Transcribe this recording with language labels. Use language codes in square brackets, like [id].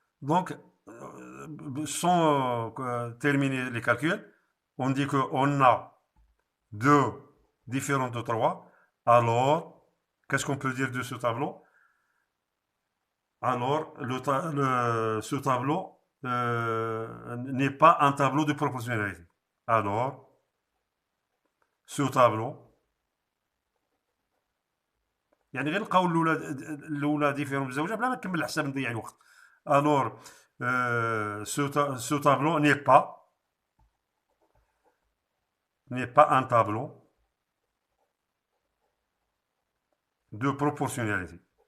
[fr] Donc, sans terminer les calculs, on dit qu'on a 2 différents de 3. Alors, qu'est-ce qu'on peut dire de ce tableau? Alors, ce tableau n'est pas un tableau de proportionnalité. Alors, ce tableau, [ar] يعني غير نلقاو الاولى ديفيرون بزاف بلا ما نكمل الحساب نضيع الوقت. [fr] Alors, ce tableau n'est pas un tableau de proportionnalité.